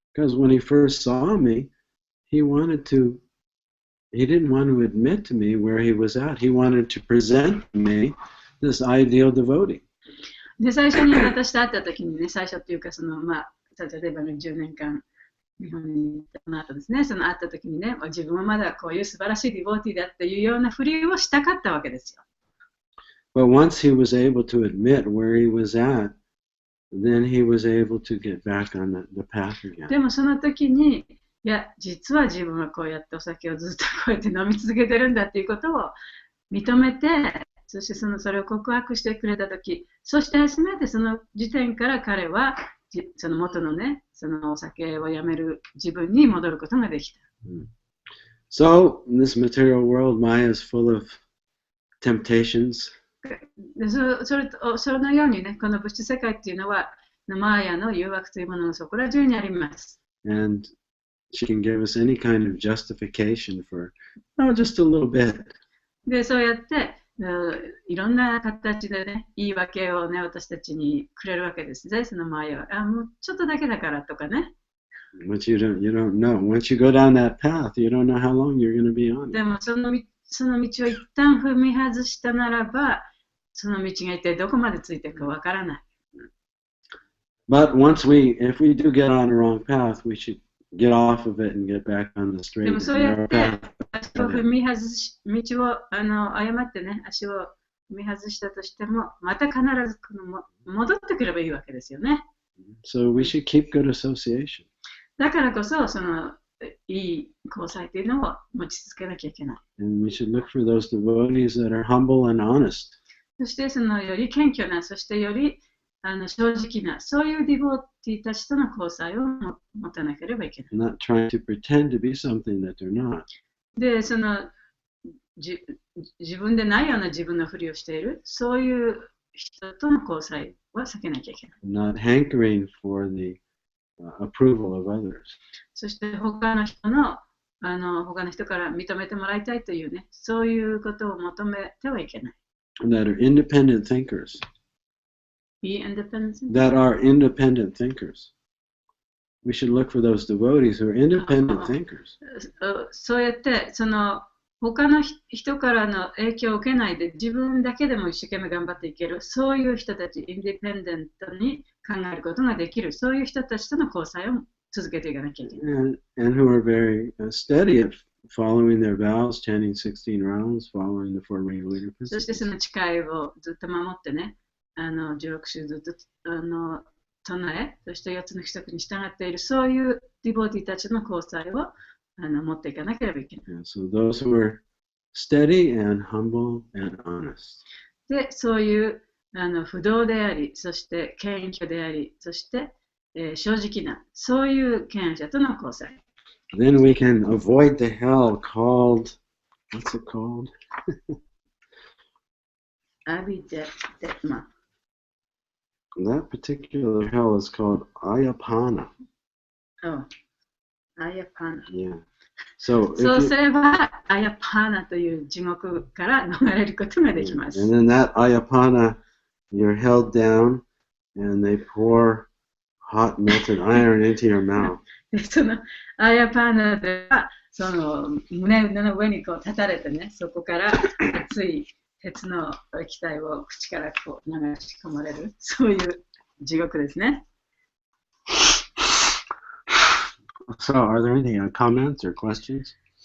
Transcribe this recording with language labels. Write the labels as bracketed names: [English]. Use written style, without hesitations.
[English] Because when he first saw me, he didn't want to admit to me where he was at. He wanted to present me this ideal devotee. [Japanese] で、最初に私と会った時にね、最初っていうか、例えばね、10年間、日本に行った後ですね、会った時にね、自分はまだこういう素晴らしいディボーティーだっていうようなふりをしたかったわけですよ。 [English] But once he was able to admit where he was at, then he was able to get back on the path again. [Japanese] でもその時に、いや、実は自分はこうやってお酒をずっとこうやって飲み続けてるんだっていうことを認めて、そしてそれを告白してくれた時、そして初めてその時点から彼はその元のね、そのお酒をやめる自分に戻ることができた。 [English] So, in this material world, Maya is full of temptations. [Japanese] でそのようにね、この物質世界っていうのは、マーヤの誘惑というものがそこら中にあります。 [English] And she can give us any kind of justification for, just a little bit. [Japanese] で、そうやって、いろんな形でね、言い訳をね、私たちにくれるわけですね。そのマーヤは、もうちょっとだけだからとかね。 [English] But you don't know. Once you go down that path, you don't know how long you're going to be on it. [Japanese] でもその道を一旦踏み外したならば、その道が一体どこまでついていくかわからない。 [English] But if we do get on the wrong path, we should get off of it and get back on the straight [Japanese] でもそうや [English] and [Japanese] っ [English] narrow [Japanese] て [English] path. [Japanese] 足を踏み外し、道を誤ってね、足を踏み外したとしても、また必ず戻ってくればいいわけですよね。 [English] So we should keep good association. [Japanese] だからこそ、いい交際というのを持ち続けなきゃいけない。 [English] And we should look for those devotees that are humble and honest. [Japanese] そしてより謙虚な、そしてより正直な、そういうディボーティーたちとの交際を持たなければいけない。 [English] Not trying to pretend to be something that they're not. [Japanese] で、自分でないような自分のふりをしている、そういう人との交際は避けなきゃいけない。 [English] Not hankering for the approval of others. [Japanese] そして他の人から認めてもらいたいというね、そういうことを求めてはいけない。 [English] That are independent thinkers. Be independent. That are independent thinkers. We should look for those devotees who are independent thinkers. [Japanese] そうやって他の人からの影響を受けないで自分だけでも一生懸命頑張っていける、そういう人たち、インディペンデントに考えることができる、そういう人たちとの交際を続けていかなきゃいけない。 [English] And who are very steady at following their vows, chanting 16 rounds, following the four ringleader [Japanese] そして [English] principles. [Japanese] その誓いをずっと守ってね、16週ずっと唱え、そして4つの規則に従っている、そういうディボーティーたちの交際を持っていかなければいけない。 [English] So those who are steady and humble and honest. [Japanese] で、そういう不動であり、そして謙虚であり、そして、正直な、そういう権威者との交際。 [English] Then we can avoid the hell called, what's it called? [Japanese] アビデマ。 [English] That particular hell is called Ayapana. Oh, アヤパナ。 Yeah. So [Japanese] そう [English] if [Japanese] すれば、アヤパナという地獄から逃れることができます。 [English] and then that Ayapana, you're held down and they pour hot melted iron into your mouth. [Japanese] でそのアヤパナでは、胸の上にこう立たれてね、そこから熱い鉄の液体を口からこう流し込まれる、そういう地獄ですね。 [English] So are there any comments or questions?